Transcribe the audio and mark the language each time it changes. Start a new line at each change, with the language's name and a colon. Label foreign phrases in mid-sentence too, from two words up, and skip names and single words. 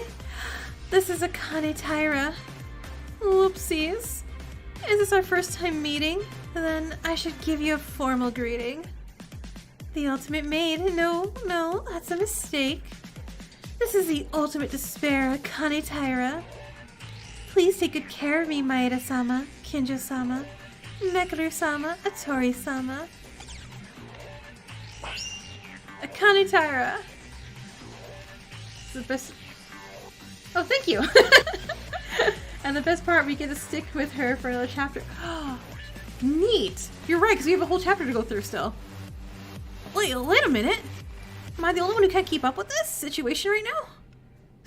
English: This is Akane Taira. Whoopsies. Is this our first time meeting? Then I should give you a formal greeting. The ultimate maid. No, that's a mistake. This is the ultimate despair, Akane Taira. Please take good care of me, Maeda-sama, Kinjo-sama, Mekaru-sama, Atori-sama. Akane Taira. It's the best. Oh, thank you. And the best part, we get to stick with her for another chapter. Oh, neat. You're right, because we have a whole chapter to go through still. Wait a minute. Am I the only one who can't keep up with this situation right now?